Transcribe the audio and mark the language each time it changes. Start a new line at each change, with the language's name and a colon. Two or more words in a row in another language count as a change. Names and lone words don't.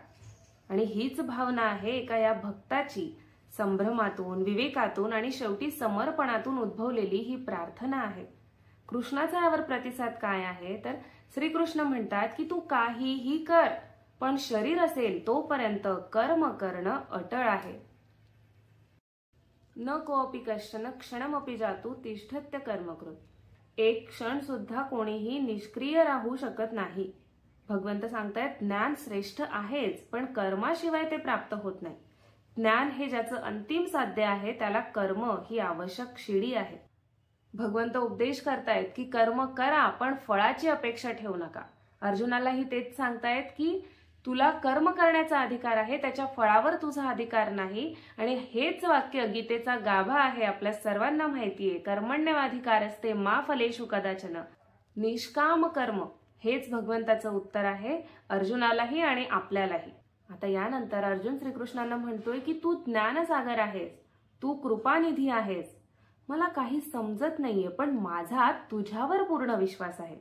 Marathi: आणि हीच भावना आहे एका या भक्ताची. संभ्रमातून, विवेकातून आणि शेवटी समर्पणातून उद्भवलेली ही प्रार्थना आहे. कृष्णाचा यावर प्रतिसाद काय आहे तर श्रीकृष्ण म्हणतात की तू काहीही कर, पण शरीर असेल तोपर्यंत कर्म करणं अटळ आहे.
Sanskrit: न कोऽपि कश्चन क्षणमपि जातु तिष्ठत्य कर्मकृत.
Marathi: एक क्षण सुद्धा कोणीही निष्क्रिय राहू शकत नाही. भगवंत सांगतायत ज्ञान श्रेष्ठ आहेच, पण कर्माशिवाय ते प्राप्त होत नाही. ज्ञान हे ज्याचं अंतिम साध्य आहे त्याला कर्म ही आवश्यक शिडी आहे. भगवंत उपदेश करतायत की कर्म करा, पण फळाची अपेक्षा ठेवू नका. अर्जुनालाही तेच सांगतायत की तुला कर्म करण्याचा अधिकार आहे, त्याच्या फळावर तुझा अधिकार नाही. आणि हेच वाक्य गीतेचा गाभा आहे, आपल्या सर्वांना माहितीये.
Sanskrit: कर्मण्येवाधिकारस्ते मा फलेषु कदाचन.
Marathi: निष्काम कर्म हेच भगवंताचं उत्तर आहे अर्जुनालाही आणि आपल्यालाही. आता यानंतर अर्जुन श्रीकृष्णांना म्हणतोय की तू ज्ञानसागर आहेस, तू कृपानिधी आहेस. मला काही समजत नाहीये, पण माझा तुझ्यावर पूर्ण विश्वास आहे.